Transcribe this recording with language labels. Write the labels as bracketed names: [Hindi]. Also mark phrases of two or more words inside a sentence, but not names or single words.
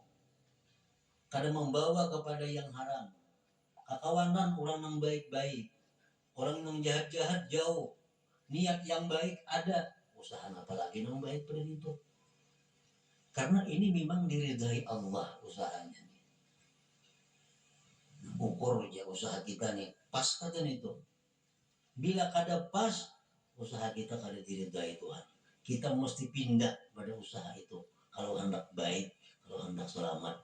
[Banjar] Kada membawa kepada yang haram. Kekawanan orang yang baik-baik. Orang yang jahat-jahat jauh. [Indonesian] Niat yang baik ada. Usaha apalagi yang baik pada itu. Karena ini memang diridai Allah usahanya. [Banjar] Ukur aja usaha kita nih. [Indonesian] Pas kata itu. [Banjar] Bila kada pas, usaha kita kada diridai Tuhan. [Indonesian] Kita mesti pindah pada usaha itu. Kalau hendak baik, kalau hendak selamat.